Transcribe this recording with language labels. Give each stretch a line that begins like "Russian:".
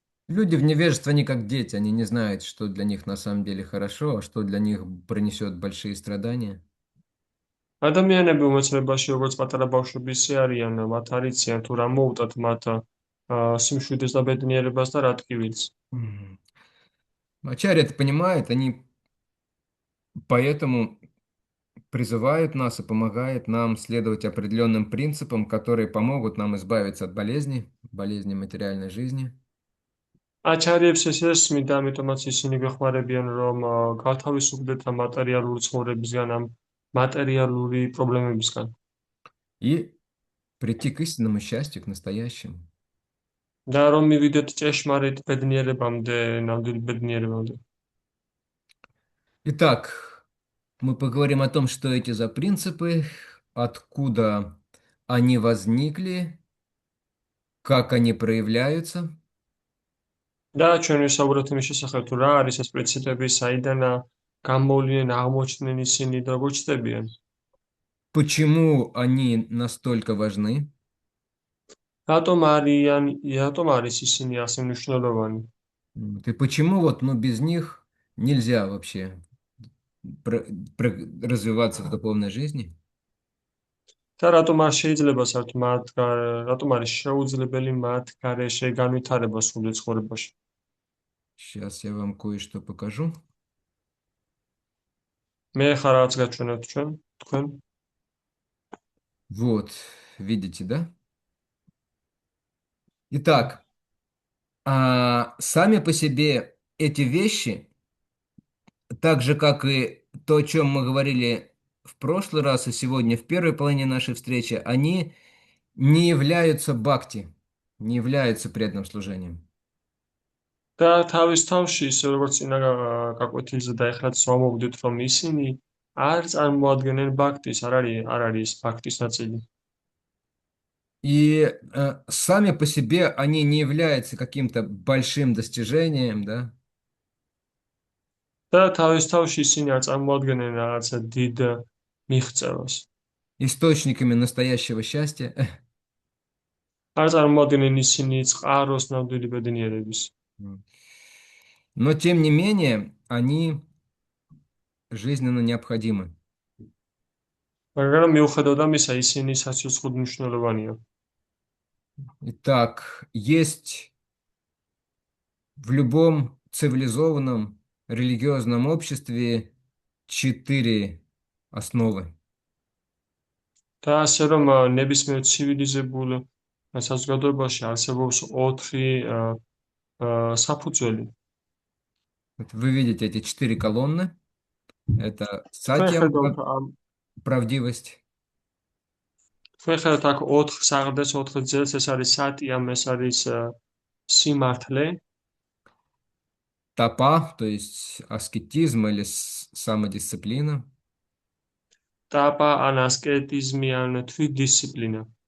Russian: Люди в невежестве, они как дети, они не знают, что для них на самом деле хорошо, а что для них принесет большие страдания.
Georgian: ადამიანები უმეცნებაში როგორც პატარა ბავშვებისე არიან, მათ არ იციან თუ რა მოუტათ მათ სიმშვიდეს და ბედნიერებას და რა ტკივილს.
Russian: Ачарья это понимает, они поэтому призывают нас и помогают нам следовать определенным принципам, которые помогут нам избавиться от болезней материальной жизни.
Georgian: აჩარიებს ეს ესმით, ამიტომაც ისინი გვეხმარებიან, რომ გავთავისუფლდეთ ამ მატერიალური ცხოვრებისგან, ამ მატერიალური პრობლემებისგან.
Russian: И прийти к истинному счастью, к настоящему.
Georgian: და რომ მივიდეთ ჭეშმარიტ ბედნიერებამდე, ნამდვილ ბედნიერებამდე.
Russian: Итак, мы поговорим о том, что эти за принципы, откуда они возникли, как они проявляются.
Georgian: და ჩვენ ვისაუბროთ იმის შესახებ, თუ რა არის ეს პრინციპები, საიდან გამოვლინენ, აღმოჩნდნენ ისინი და როგორ ჩნდებიან.
Russian: Почему они настолько важны?
Georgian: რატომ არის ისინი ასე მნიშვნელოვანი?
Russian: И почему вот, ну, без них нельзя вообще развиваться в духовной жизни?
Georgian: და რატომ არ შეიძლება რატომ არის შეუძლებელი მათ გარეშე განვითარება სულ ცხოვრებაში?
Russian: Сейчас я вам кое-что покажу.
Georgian: მე ხარ რაღაც გაჩვენებთ თქვენ?
Russian: Вот, видите, да? Итак, сами по себе эти вещи, так же, как и то, о чем мы говорили в прошлый раз и сегодня в первой половине нашей встречи, они не являются бхакти, не являются преданным служением.
Georgian: და თავის თავში ისე როგორც წინა გაკვეთილზე და ეხლაც ვამოვიდით, რომ ისინი არ წარმოადგენენ ბაქტის, არ არის ბაქტის ნაწილი.
Russian: И сами по себе они не являются каким-то большим достижением, да?
Georgian: და თავის თავში ისინი არ წარმოადგენენ რაღაცა დიდ მიღწევას.
Russian: Источниками настоящего счастья.
Georgian: არ წარმოადგენენ ისინი წყაროს ნამდვილი ბედნიერების.
Russian: Но тем не менее, они жизненно необходимы.
Georgian: მაგრამ მიუხედავად ამისა, ისინი საცოცხლოდ მნიშვნელოვანია.
Russian: Итак, есть в любом цивилизованном религиозном обществе 4 основы.
Georgian: და ასე რომ ნებისმიერ ცივილიზებულ საზოგადოებაში არსებობს 4 საფუძველი.
Russian: Вы видите эти 4 колонны. Это сатьям, правдивость.
Georgian: თქვენ ხედავთ აქ 4 საღრდეს, 4 ძელს, ეს არის სატიამ, ეს არის სიმართლე.
Russian: Тапа, то есть аскетизм или самодисциплина.
Georgian: ტაპა ან ასკეტიზმი ან თვითდისციპლინა.